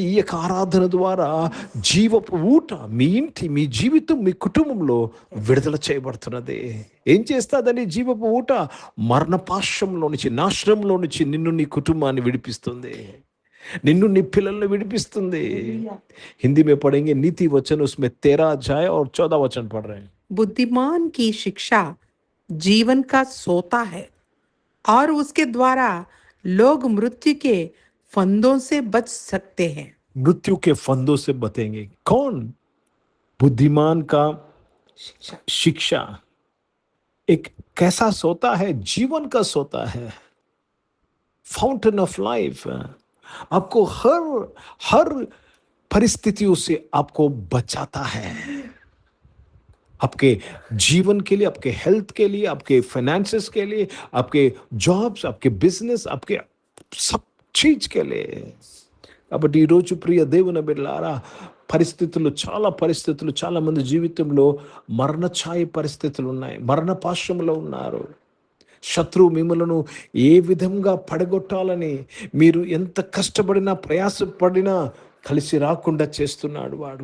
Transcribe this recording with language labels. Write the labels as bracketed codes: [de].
[te] ఈ యొక్క ఆరాధన ద్వారా జీవపు ఊట మీ ఇంటి, మీ జీవితం, మీ కుటుంబంలో విడుదల చేయబడుతున్నది. ఏం చేస్తాదని జీవపు ఊట? మరణపాశంలో నుంచి, నాశనంలో నుంచి నిన్ను, నీ కుటుంబాన్ని విడిపిస్తుంది. నిన్ను, నీ పిల్లల్ని విడిపిస్తుంది. [hi] హిందీ में पढ़ेंगे नीति वचन, उसमें 13 अध्याय और 14 वचन पढ़ रहे हैं. बुद्धिमान की शिक्षा जीवन का सोता है और उसके द्वारा लोग मृत्यु के फंदों से बच सकते हैं. मृत्यु के फंदों से बचेंगे कौन? बुद्धिमान का शिक्षा एक कैसा सोता है? जीवन का सोता है, [en] Fountain of life. [hi] आपको हर परिस्थितियों से आपको बचाता है. आपके जीवन के लिए, आपके हेल्थ के लिए, आपके फाइनेंसेस के लिए, आपके जॉब्स, आपके बिजनेस, आपके सब चीज के लिए. [te] కాబట్టి ఈరోజు ప్రియ దేవుని బిడ్డలారా, పరిస్థితులు చాలా మంది జీవితంలో మరణ ఛాయ పరిస్థితులు ఉన్నాయి. మరణ పాశంలో ఉన్నారు. శత్రువు మిమ్మలను ఏ విధంగా పడగొట్టాలని మీరు ఎంత కష్టపడినా, ప్రయాసపడినా కలిసి రాకుండా చేస్తున్నాడు వాడు.